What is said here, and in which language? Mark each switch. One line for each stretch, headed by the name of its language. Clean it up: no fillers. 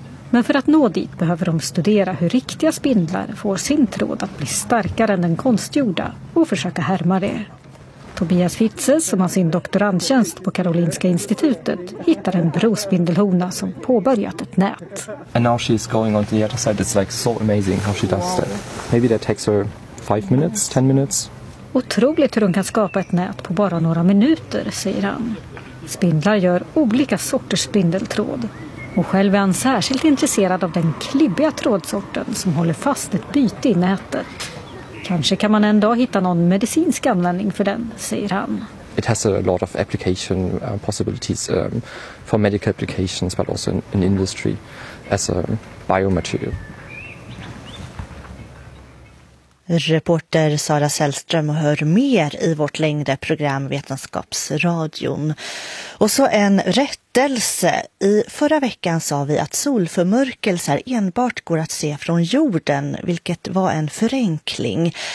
Swedish: Men för att nå dit behöver de studera hur riktiga spindlar får sin tråd att bli starkare än den konstgjorda och försöka härma det. Tobias Fitze, som har sin doktorandtjänst på Karolinska institutet, hittar en brospindelhona som påbörjat ett nät.
English: And now she's going on the other side. It's like so amazing how she does that. Maybe that takes her 5 minutes, 10 minutes.
Swedish: Otroligt hur hon kan skapa ett nät på bara några minuter, säger han. Spindlar gör olika sorters spindeltråd. Och själv är han särskilt intresserad av den klibbiga trådsorten som håller fast ett byte i nätet. Kanske kan man en dag hitta någon medicinsk användning för den, säger han.
English: It has a lot of application possibilities for medical applications but also in industry as a biomaterial.
Swedish: Reporter Sara Sällström och hör mer i vårt längre program Vetenskapsradion. Och så en rättelse. I förra veckan sa vi att solförmörkelser enbart går att se från jorden, vilket var en förenkling.